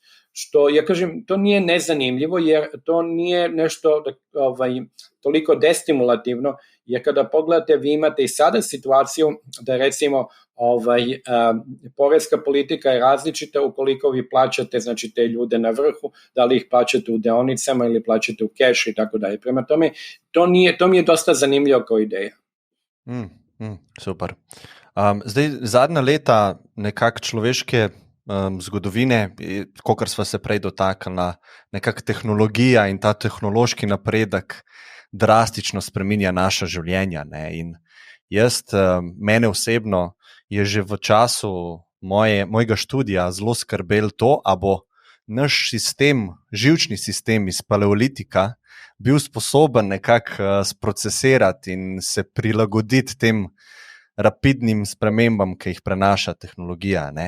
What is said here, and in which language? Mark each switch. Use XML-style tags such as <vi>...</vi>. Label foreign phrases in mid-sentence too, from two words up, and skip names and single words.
<sr>Što, ja kažem, to nije nezanimljivo, jer to nije nešto toliko destimulativno, jer kada pogledate, vi imate i sada situaciju da recimo poreska politika je različita ukoliko vi plaćate, znači, te ljude na vrhu, da li ih plaćate u deonicama ili plaćate u keš i tako dalje. Prema tome, to mi je dosta zanimljivo kao ideja. Super.</sr> <sl>Zdaj, zadnja leta nekako človeške zgodovine, kakor sva se prej dotaknila, nekako tehnologija in ta tehnološki napredek drastično spreminja naša življenja, ne? In mene osebno je že v času mojega študija zelo skrbelo to, a bo naš sistem, živčni sistem iz paleolitika bil sposoben nekako sprocesirati in se prilagoditi tem rapidnim spremembam, ki jih prenaša tehnologija, ne?</sl>